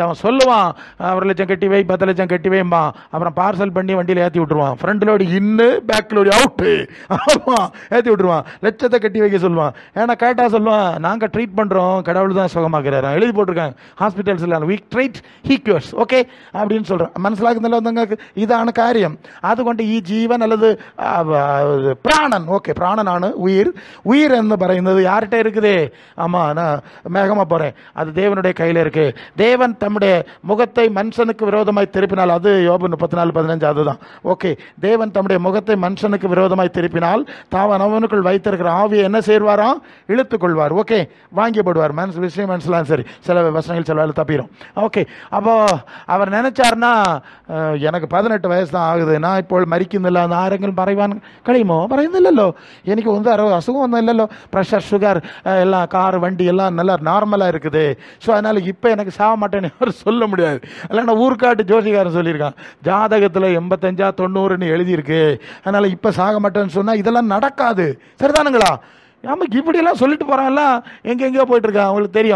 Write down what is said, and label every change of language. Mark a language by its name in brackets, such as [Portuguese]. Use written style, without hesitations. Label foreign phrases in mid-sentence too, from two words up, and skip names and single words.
[Tamil] அவன் சொல்லுவான், 1 லட்சம் கட்டி வை, 10 லட்சம் கட்டி வைம்பா, அப்புறம் பார்சல் பண்ணி வண்டியில் ஏற்றி விட்டுருவான். [English] front load in, back load out. [Tamil] ஆமாம், ஏற்றி விட்டுருவான். லட்சத்தை கட்டி வைக்க சொல்லுவான். ஏன்னா கேட்டால் சொல்லுவான், நாங்கள் ட்ரீட் பண்ணுறோம், கடவுள் தான் சுகமாக்குறாரு. எழுதி போட்டிருக்காங்க ஹாஸ்பிட்டல்ஸில், [English] we treat he cures. [Tamil] ஓகே அப்படின்னு சொல்கிறேன். [Malayalam] മനസ്സിലാക്കുന്നില്ല നിങ്ങൾക്ക്? ഇതാണ് കാര്യം. അതുകൊണ്ട് ഈ ജീവൻ அல்லது പ്രാണൻ, ഓക്കെ, പ്രാണനാണ് ഉയിർ. ഉയിർ എന്ന് പറയുന്നത് [Tamil] யார்கிட்ட இருக்குது? ஆமாம், நான் மேகமாக போகிறேன். அது தேவனுடைய கையில் இருக்கு. தேவன் தம்முடைய முகத்தை மனுஷனுக்கு விரோதமாய் திருப்பினால், அது யோபு 34:15 அதுதான். ஓகே, தேவன் தம்முடைய முகத்தை மனுஷனுக்கு விரோதமாய் திருப்பினால் தாவன் அவனுக்குள் வைத்திருக்கிற ஆவியை என்ன செய்வாராம்? இழுத்துக்கொள்வார். ஓகே, வாங்கி போடுவார். விஷயம் மனசுலாம் சரி, சில வசனங்கள் சில வேலை தப்பிடும். ஓகே, அப்போ அவர் நினைச்சார்னா, எனக்கு 18 வயசு தான் ஆகுது, நான் [Malayalam] ഇപ്പോൾ മരിക്കുന്നില്ല എന്ന് ആരെങ്കിലും പറയുവാൻ കഴിയുമോ? പറയുന്നില്ലല്ലോ. എനിക്ക് ഒന്നും അസുഖം ഒന്നും ഇല്ലല്ലോ. പ്രഷർ, ഷുഗർ [Tamil] எல்லாம், கார், வண்டி எல்லாம் நல்லா நார்மலாக இருக்குது. ஸோ அதனால் இப்போ எனக்கு சாக மாட்டேன்னு அவர் சொல்ல முடியாது. இல்லைன்னா ஊர்க்காட்டு ஜோசிகாரன் சொல்லியிருக்கான், ஜாதகத்தில் 85 90 எழுதியிருக்கு, அதனால் இப்போ சாக மாட்டேன்னு சொன்னால் இதெல்லாம் நடக்காது. சரிதானுங்களா? நமக்கு இப்படியெல்லாம் சொல்லிட்டு போகிறாங்கல்ல, எங்கெங்கேயோ போயிட்டுருக்கான், அவங்களுக்கு தெரியும்.